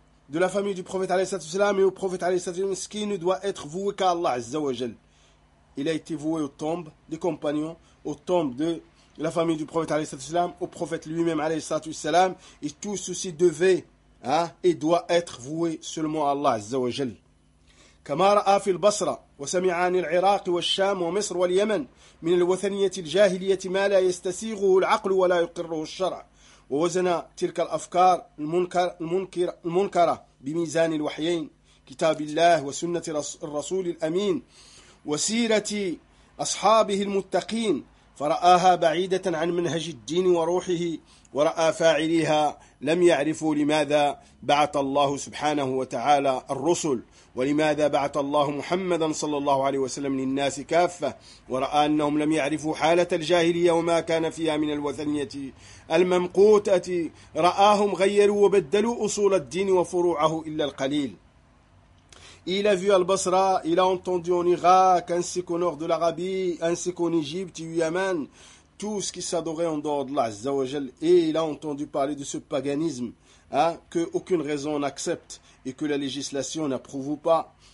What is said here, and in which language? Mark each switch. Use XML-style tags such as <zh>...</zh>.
<fr>de la famille du prophète alayhi salam et au prophète alayhi salam, ce qui ne doit être voué qu'à Allah azza wa jal. Il a été voué aux tombes des compagnons, aux tombes de la famille du prophète alayhi salam, au prophète lui-même alayhi salam, et tout ceci devait et doit être voué seulement à Allah azza wa jal.</fr> <ar>كما رأى في البصرة وسمع عن العراق والشام ومصر واليمن من الوثنية الجاهلية ما لا يستسيغه العقل ولا يقره الشرع ووزن تلك الأفكار المنكرة بميزان الوحيين كتاب الله وسنة الرسول الأمين وسيرة أصحابه المتقين فرآها بعيدة عن منهج الدين وروحه ورأى فاعليها لم يعرفوا لماذا بعث الله سبحانه وتعالى الرسل ولماذا بعث الله محمدا صلى الله عليه وسلم للناس كافة ورأى أنهم لم يعرفوا حالة الجاهلية وما كان فيها من الوثنية الممقوتة رآهم غيروا وبدلوا أصول الدين وفروعه إلا القليل.</ar> <fr>Il a vu Al-Basra, il a entendu en Irak, ainsi qu'au nord de l'Arabie, ainsi qu'en Égypte et au Yémen, tout ce qui s'adorait en dehors de l'Allah. Et il a entendu parler de ce paganisme, qu'aucune raison n'accepte et que la législation n'approuve pas.</fr>